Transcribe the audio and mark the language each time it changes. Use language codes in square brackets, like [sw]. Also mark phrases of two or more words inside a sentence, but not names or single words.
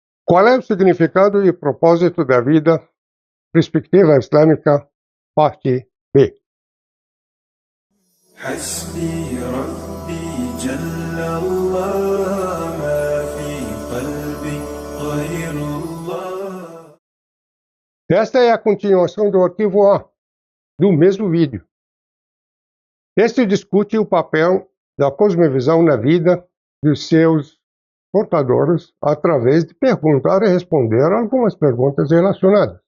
[pt] Qual é o significado e propósito da vida? Perspectiva Islâmica, parte B. [ar] حسبي ربي جل الله ما في قلبي غير الله. [pt] Esta é a continuação do arquivo A, do mesmo vídeo. Este discute o papel da cosmovisão na vida dos seus portadores através de perguntar e responder algumas perguntas relacionadas.